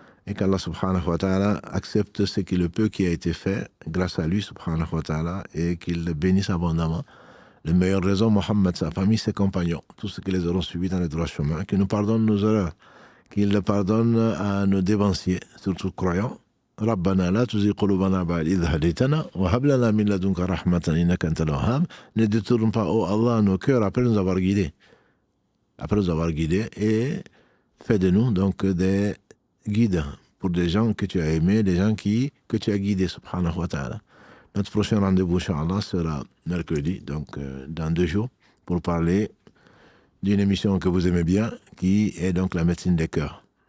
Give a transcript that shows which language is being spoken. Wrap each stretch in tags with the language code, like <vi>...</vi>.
<fr>Et qu'Allah subhanahu wa ta'ala accepte ce qu'il peut qui a été fait grâce à lui subhanahu wa ta'ala et qu'il le bénisse abondamment. Le meilleur raison, Mohammed, sa famille, ses compagnons, tous ceux qui les auront suivis dans le droit chemin, qu'il nous pardonne nos erreurs, qu'il le pardonne à nos dévanciers, surtout croyants.</fr> <ar>ربنا لا تزغ قلوبنا بعد إذ هديتنا وهب لنا من لدنك رحمة إنك أنت الوهاب.</ar> <fr>Ne détourne pas, oh Allah, nos cœurs après nous avoir guidés. Après nous avoir guidés, et fais de nous donc des guides pour des gens que tu as aimés, des gens que tu as guidés, subhanahu wa ta'ala. Notre prochain rendez-vous, Inch'Allah, sera mercredi, donc dans 2 jours, pour parler d'une émission que vous aimez bien, qui est donc la médecine des cœurs.</fr>